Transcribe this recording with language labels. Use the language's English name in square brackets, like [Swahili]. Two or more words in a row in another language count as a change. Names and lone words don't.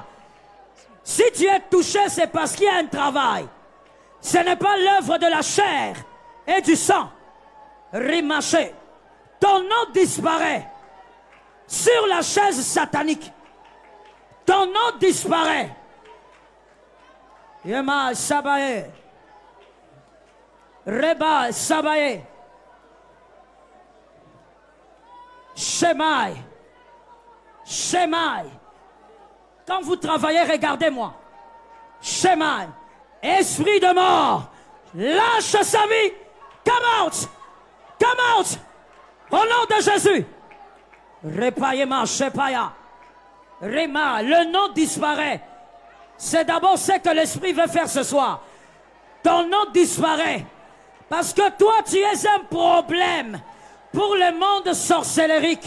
[French] Si tu es touché, c'est parce qu'il y a un travail. Ce n'est pas l'œuvre de la chair et du sang. Rimaché. Ton nom disparaît. Sur la chaise satanique, ton nom disparaît. Yema Sabaye. Reba Sabaye. Shemai. Shemai. Quand vous travaillez, regardez-moi. Shemai. Esprit de mort. Lâche sa vie. [English] Come out. Come out. [French] Au nom de Jésus. Repayema, Shepaya. Rema, le nom disparaît. C'est d'abord ce que l'Esprit veut faire ce soir. Ton nom disparaît. Parce que toi, tu es un problème pour le monde sorcellerique.